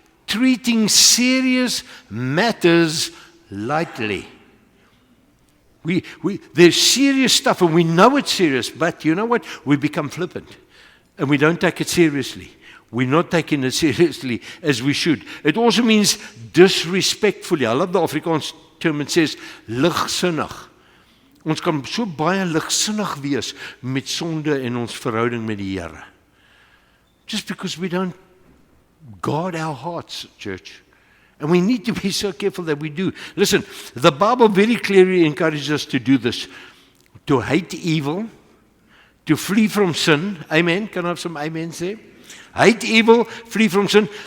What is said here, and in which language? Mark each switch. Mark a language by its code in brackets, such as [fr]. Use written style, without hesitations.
[en] treating serious matters lightly. There's serious stuff, and we know it's serious, but you know what? We become flippant, and we don't take it seriously. We're not taking it seriously as we should. It also means disrespectfully. I love the Afrikaans term. It says, ligsinnig. [af] Ons kan so baie ligsinnig wees met sonde en ons verhouding met die Here. [en] Just because we don't guard our hearts, church. And we need to be so careful that we do. Listen, the Bible very clearly encourages us to do this. To hate evil, to flee from sin. Amen. Can I have some amens there? Hate evil, flee from sin.